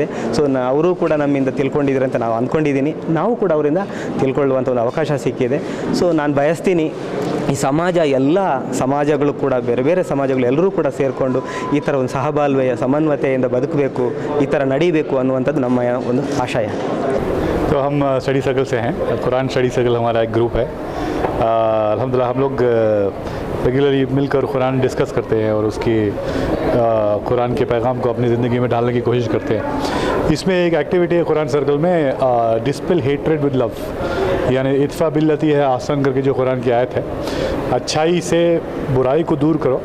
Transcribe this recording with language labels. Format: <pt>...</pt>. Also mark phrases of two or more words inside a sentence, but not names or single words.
<kn>ಸೊ ಅವರು ಕೂಡ ನಮ್ಮಿಂದ ತಿಳ್ಕೊಂಡಿದ್ದಾರೆ ಅಂತ ನಾವು ಅಂದ್ಕೊಂಡಿದ್ದೀನಿ. ನಾವು ಕೂಡ ಅವರಿಂದ ತಿಳ್ಕೊಳ್ಳುವಂಥ ಒಂದು ಅವಕಾಶ ಸಿಕ್ಕಿದೆ. ಸೊ ನಾನು ಬಯಸ್ತೀನಿ ಈ ಸಮಾಜ, ಎಲ್ಲ ಸಮಾಜಗಳು ಕೂಡ, ಬೇರೆ ಬೇರೆ ಸಮಾಜಗಳು ಎಲ್ಲರೂ ಕೂಡ ಸೇರಿಕೊಂಡು ಈ ಥರ ಒಂದು ಸಹಬಾಳ್ವೆಯ ಸಮನ್ವಯತೆಯಿಂದ ಬದುಕಬೇಕು, ಈ ಥರ ನಡೀಬೇಕು ಅನ್ನುವಂಥದ್ದು ನಮ್ಮ ಒಂದು ಆಶಯ.</kn> <hi>तो हम</hi> <en>study circle</en> <hi>से हैं, कुरान</hi> <en>study circle</en> <hi>हमारा एक ग्रुप है। अल्हम्दुलिल्लाह हम लोग रेगुलरली मिलकर कुरान डिस्कस करते हैं और उसकी कुरान के पैगाम को अपनी ज़िंदगी में डालने की कोशिश करते हैं। इसमें एक एक्टिविटी है कुरान सर्कल में,</hi> <en>dispel hatred with love,</en> <hi>यानी</hi> <ar>ادفع بالتي هي أحسن</ar> <hi>करके जो कुरान की आयत है, अच्छाई से बुराई को दूर करो।</hi>